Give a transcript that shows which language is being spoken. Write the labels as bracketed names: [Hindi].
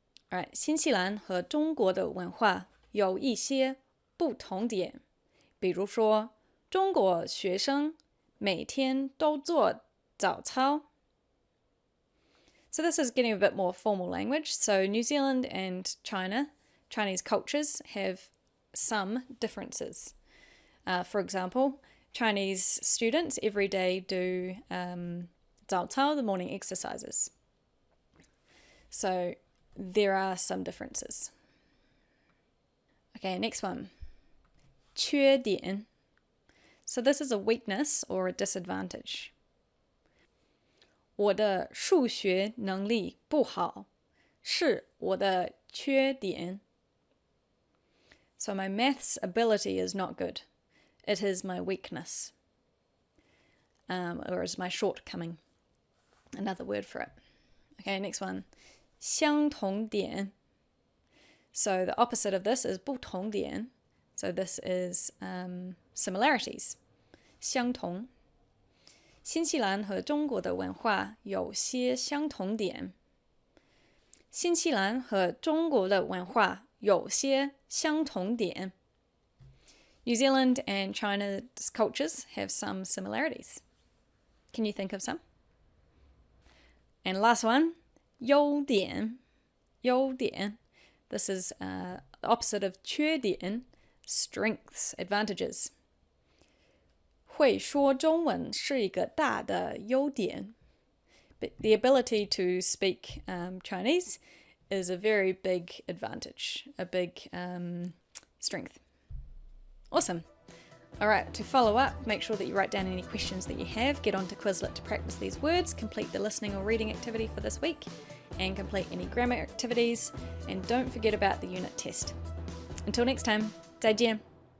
[Chinese] Alright, 新西兰和中国的文化有一些不同点。比如说，中国学生每天都做早操. [English] So this is getting a bit more formal language. So New Zealand and China, Chinese cultures have some differences. For example, Chinese students every day do 早操, the morning exercises. So there are some differences. Okay, next one. 缺点. So this is a weakness or a disadvantage. [Chinese] 我的数学能力不好，是我的缺点. [English] So my maths ability is not good. It is my weakness. Or is my shortcoming. Another word for it. Okay, next one. [Chinese] 相同点. [English] So the opposite of this is 不同点. So this is similarities. [Chinese] 相同. 新西兰和中国的文化有些相同点. 新西兰和中国的文化有些相同点. [English] New Zealand and China's cultures have some similarities. Can you think of some? And last one, 优点. [Chinese] 优点. [English] This is opposite of 缺点, strengths, advantages. [Chinese] 会说中文是一个大的优点. [English] But the ability to speak Chinese is a very big advantage, a big strength. Awesome. All right, to follow up, make sure that you write down any questions that you have, get onto Quizlet to practice these words, complete the listening or reading activity for this week, and complete any grammar activities, and don't forget about the unit test. Until next time, 再见.